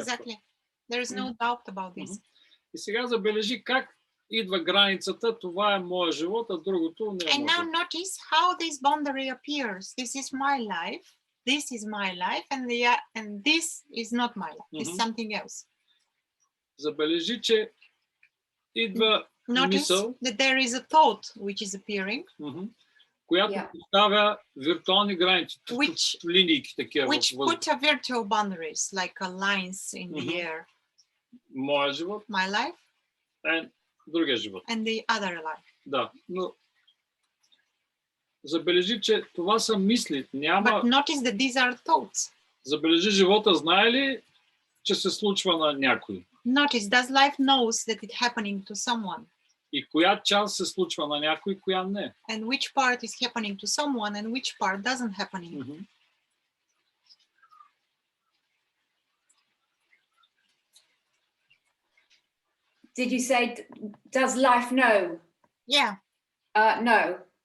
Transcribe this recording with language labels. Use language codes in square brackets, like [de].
[en] exactly. There is no doubt about this. [bg] И сега забележи как идва границата, това е моя живот, а другото не е [en] And [bg] моя [en] now [bg] живот. [en] notice how this boundary appears. This is my life. This is my life, and this is not my life. This is something else. [bg] Забележи, че идва [en] Notice [bg] мисъл, [en] that there is a thought which is appearing, [bg] която поставя виртуални граници, линии такива. [en] which put a virtual boundaries, like a lines in the air. [bg] Моя живот, [en] My life, [bg] другия живот. [en] and the other life. [bg] Да, но забележи, че това са мисли. Няма... [en] But notice that these are thoughts. [bg] Забележи, живота знае ли, че се случва на някой? [en] Notice, does life knows that it's happening to someone? [bg] И коя част се случва на някой, коя не? [en] And which part is happening to someone and which part doesn't happening? Did you say, does life know? Yeah. No.